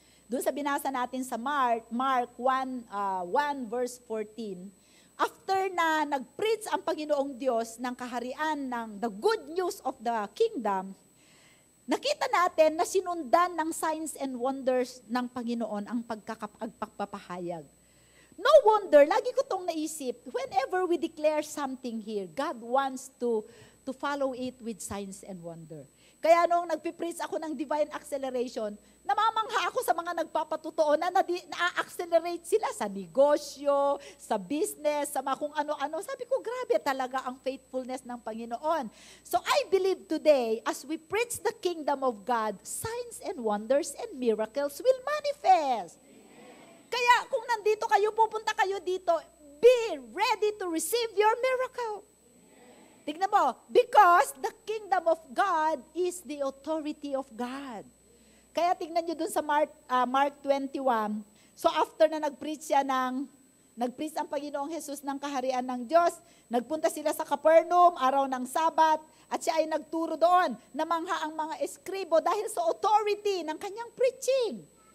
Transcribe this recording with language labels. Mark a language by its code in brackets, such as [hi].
[tl] Doon sa binasa natin sa Mark 1 verse 14, after na nag-preach ang Panginoong Diyos ng kaharian ng [en] the good news of the kingdom, [tl] nakita natin na sinundan ng signs and wonders ng Panginoon ang pagpapahayag. [en] No wonder, [tl] lagi ko itong naisip, [en] whenever we declare something here, God wants to follow it with signs and wonder. [tl] Kaya nung nagpipreach ako ng divine acceleration, namamangha ako sa mga nagpapatutuo na na-accelerate sila sa negosyo, sa business, sa mga kung ano-ano. Sabi ko, grabe talaga ang faithfulness ng Panginoon. [en] So I believe today, as we preach the kingdom of God, signs and wonders and miracles will manifest. [tl] Kaya kung nandito kayo, pupunta kayo dito, [en] be ready to receive your miracle. [tl] Tignan mo, [en] because the kingdom of God is the authority of God. [tl] Kaya tignan nyo dun sa Mark 21. So after na nag-preach ang Panginoong Jesus ng kaharian ng Diyos, nagpunta sila sa Capernaum, araw ng Sabat, at siya ay nagturo doon, namangha ang mga eskribo dahil sa authority ng kanyang preaching.